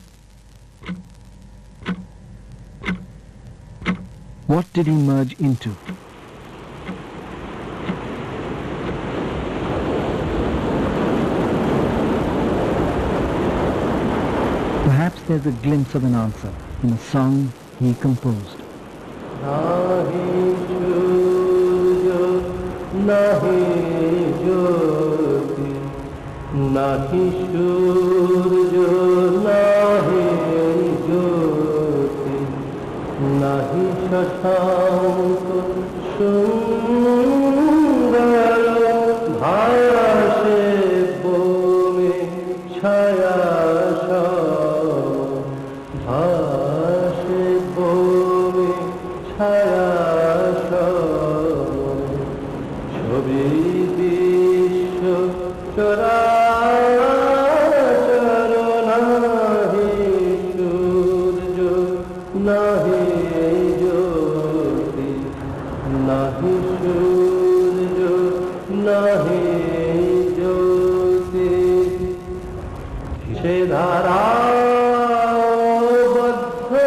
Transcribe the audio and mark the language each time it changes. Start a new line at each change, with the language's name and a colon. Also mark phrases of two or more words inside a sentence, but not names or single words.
English: What did he merge into? Perhaps there's a glimpse of an answer in a song he composed.
Bangla: নাহি সূর্য, নাহি জ্যোতি, নাহি সূর্য, নাহি জ্যোতি, নাহি শশাঙ্ক সুন্দর, ভাসে ভূমি ছায়া সম, ভাসে ভূমি ছায়া সম, ছবি বিশ্ব চরাচর, নাহি সূর্য নাহি জ্যোতি, নাহি সূর্য নাহি জ্যোতি, সে ধারা বদ্ধ